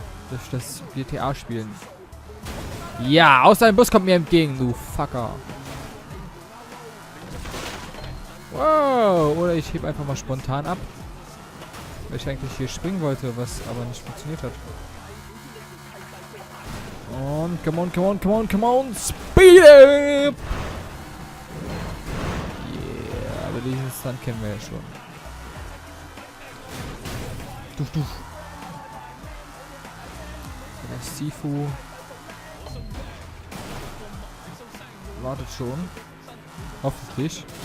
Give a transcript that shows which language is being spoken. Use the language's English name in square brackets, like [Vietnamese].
[German] Durch das GTA-Spielen. Ja, außer ein Bus kommt mir entgegen, du Fucker. Wow, oder ich hebe einfach mal spontan ab. Weil ich eigentlich hier springen wollte, was aber nicht funktioniert hat. [English] Und come on, come on, come on, come on, speed up! [German] Yeah, aber diesen Stunt kennen wir ja schon. Duf, duf. Der Sifu wartet schon. Hoffentlich.